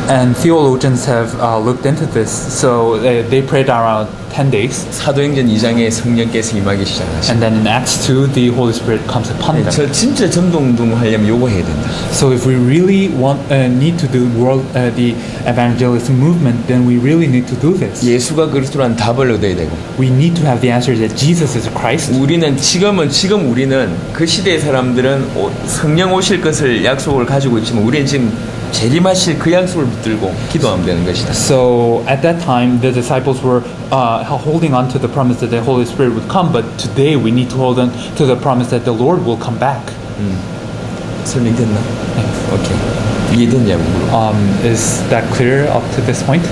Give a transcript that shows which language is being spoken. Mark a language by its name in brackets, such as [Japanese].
[English] And theologians have looked into this. So they prayed around 10 days. [Korean] 사도행전 2장에 성령께서 임하기 시작하시고 [English] And then in Acts 2, the Holy Spirit comes upon them. [Korean] 저 진짜 전도운동 하려면 요거 해야 된다. [English] So if we really need to do the evangelism movement, then we really need to do this. [Korean] 예수가 그리스도라는 답을 얻어야 되고 [English] We need to have the answer that Jesus is Christ. [Korean] 우리는 지금 우리는 그 시대의 사람들은 성령 오실 것을 약속을 가지고 있지만 우리는 지금 재림하실 그 약속을 붙들고 기도하면 되는 것이다. [English] So at that time, the disciples were holding on to the promise that the Holy Spirit would come, but today we need to hold on to the promise that the Lord will come back. [Korean] 설명됐나? 오케이. 이해됐냐고 물어. [English] Is that clear up to this point?